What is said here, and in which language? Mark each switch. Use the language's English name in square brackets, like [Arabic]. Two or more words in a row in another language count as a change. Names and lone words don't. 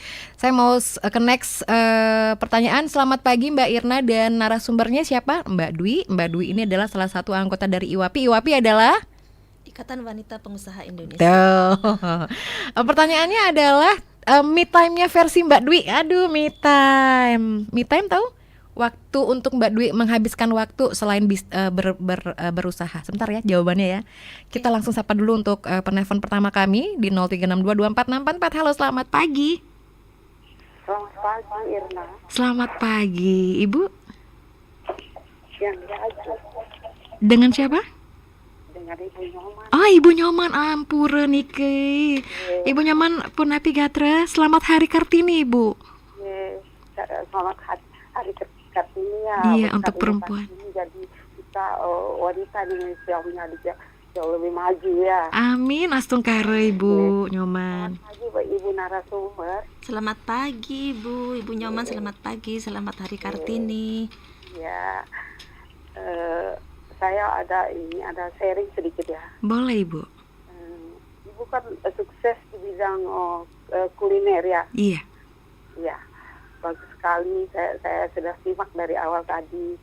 [Indonesian] Saya mau ke next pertanyaan. Selamat pagi Mbak Irna dan narasumbernya siapa? Mbak Dwi. Mbak Dwi ini adalah salah satu anggota dari IWAPI. IWAPI adalah Ikatan Wanita Pengusaha Indonesia. Pertanyaannya adalah [English] me time- [Indonesian] nya versi Mbak Dwi. Aduh, [English] me time. Me time [Indonesian] tahu? Waktu untuk Mbak Dwi menghabiskan waktu selain berusaha. Sebentar ya jawabannya ya. Kita langsung sapa dulu untuk penelpon pertama kami di 0362246644. Halo, selamat pagi. Selamat pagi Irna. Selamat pagi, Ibu. Yang aja. Dengan siapa? Dengan Ibu Nyoman. Oh, Ibu Nyoman, [Balinese] ampura niki. [Indonesian] Ibu Nyoman [Balinese] Punapi Gatra. [Indonesian] Selamat Hari Kartini, Ibu. Selamat Hari Kartini ya. Iya, untuk perempuan. Jadi kita wanita di Indonesia punya jauh lebih maju ya. Amin, astungkara Ibu Nyoman. Selamat pagi Ibu narasumber. Selamat pagi Ibu Nyoman, selamat pagi, selamat Hari Kartini. Ya, saya ada sharing sedikit ya. Boleh Ibu. Ibu kan sukses di bidang kuliner ya. Iya. Iya. Bagus sekali, saya sudah simak dari awal tadi.